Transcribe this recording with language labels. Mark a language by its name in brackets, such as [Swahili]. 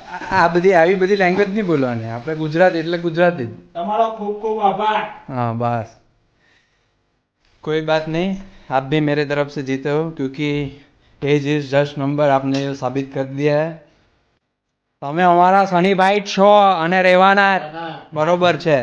[Gujarati] આ બધી આવી બધી લેંગ્વેજ નહીં બોલવાની, આપણે ગુજરાત એટલે ગુજરાતી જ। તમારો ખૂબ ખૂબ આભાર [Hindi] हाँ बस कोई बात नहीं, आप भी मेरे तरफ से जीते हो क्योंकि [English] age is just number, [Hindi] आपने ये साबित कर दिया है। [Gujarati] તમે અમારા શનિભાઈ જ છો અને રહેવાના બરોબર છે।